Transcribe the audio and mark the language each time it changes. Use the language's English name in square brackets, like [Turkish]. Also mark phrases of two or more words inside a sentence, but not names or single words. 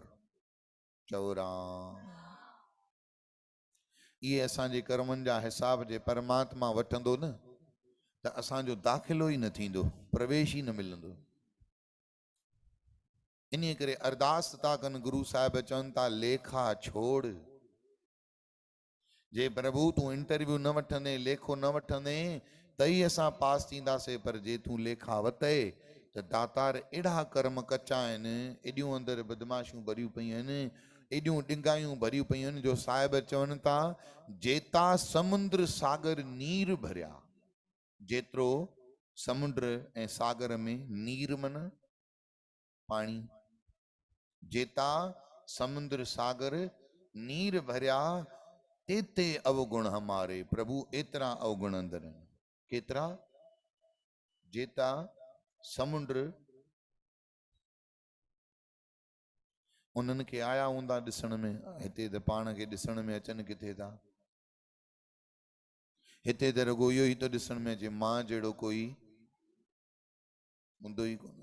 [Sindhi] चौराम इहे असांजे कर्मनि जा हिसाब जे परमात्मा वठंदो न त असांजो दाख़िलो ई न थींदो, प्रवेश ई न मिलंदो। इन करे अरदास था कनि, गुरु साहिब चवनि था [Punjabi] लेखा छोड़। [Sindhi] जे प्रभु तूं इंटरव्यू न वठंदे, लेखो न वठंदे त ई असां पास थींदासीं, पर जे तूं लेखा वते त दातार अहिड़ा कर्म कचा आहिनि, एॾियूं अंदरि बदमाशियूं भरियूं पयूं आहिनि, एॾियूं ॾिंगायूं भरियूं पयूं आहिनि, जो साहिब चवनि था [Punjabi] जेता समुंद्र सागर नीर भरिया। [Sindhi] जेतिरो समुंड ऐं सागर में नीर मन पाणी, [Punjabi] जेता समुंद्र सागर नीर भरिया तेते अवगुण हमारे प्रभु, [Sindhi] एतिरा अवगुण अंदर आहिनि। केतिरा? जेता समुंड उन्हनि खे आया हूंदा ॾिसण में, हिते त पाण खे ॾिसण में अचनि किथे था। हिते त रुगो इहो ई तो ॾिसण में अचे, मां जहिड़ो कोई हूंदो ई कोन्हे।